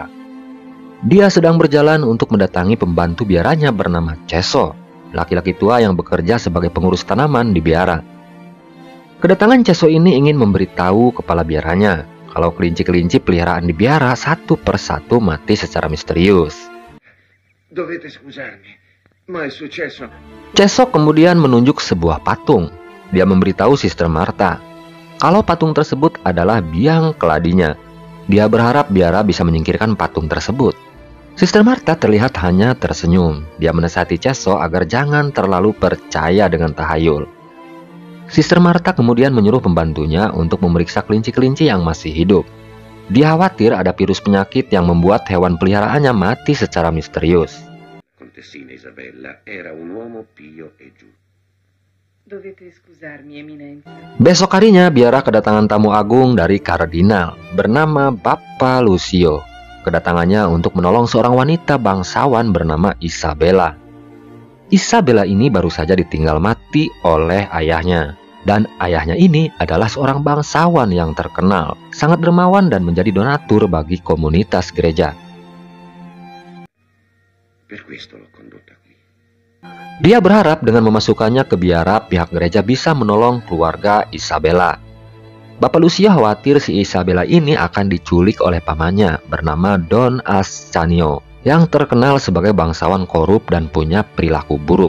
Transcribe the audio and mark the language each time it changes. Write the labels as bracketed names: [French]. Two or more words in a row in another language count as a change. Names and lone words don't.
[Indonesian] Dia sedang berjalan untuk mendatangi pembantu biaranya bernama Ceso, laki-laki tua yang bekerja sebagai pengurus tanaman di biara. Kedatangan Ceso ini ingin memberitahu kepala biaranya kalau kelinci-kelinci peliharaan di biara satu persatu mati secara misterius. [Italian] Dovete scusarmi, ma è successo. [Indonesian] Ceso kemudian menunjuk sebuah patung. Dia memberitahu Sister Marta kalau patung tersebut adalah biang keladinya. Dia berharap biara bisa menyingkirkan patung tersebut. Sister Marta terlihat hanya tersenyum. Dia menasihati Ceso agar jangan terlalu percaya dengan tahayul. Sister Marta kemudian menyuruh pembantunya untuk memeriksa kelinci-kelinci yang masih hidup. Dia khawatir ada virus penyakit yang membuat hewan peliharaannya mati secara misterius. [Italian] Contessina Isabella era un uomo pio e giusto. Dovete scusarmi, Eminenza. [Indonesian] Besok harinya biara kedatangan tamu agung dari kardinal bernama Bapak Lucio. Kedatangannya untuk menolong seorang wanita bangsawan bernama Isabella. Isabella ini baru saja ditinggal mati oleh ayahnya. Dan ayahnya ini adalah seorang bangsawan yang terkenal, sangat dermawan dan menjadi donatur bagi komunitas gereja. [Italian] Per questo l'ho condotta qui. [Indonesian] Dia berharap dengan memasukkannya ke biara, pihak gereja bisa menolong keluarga Isabella. Bapak Lucio khawatir si Isabella ini akan diculik oleh pamannya bernama Don Ascanio, yang terkenal sebagai bangsawan korup dan punya perilaku buruk.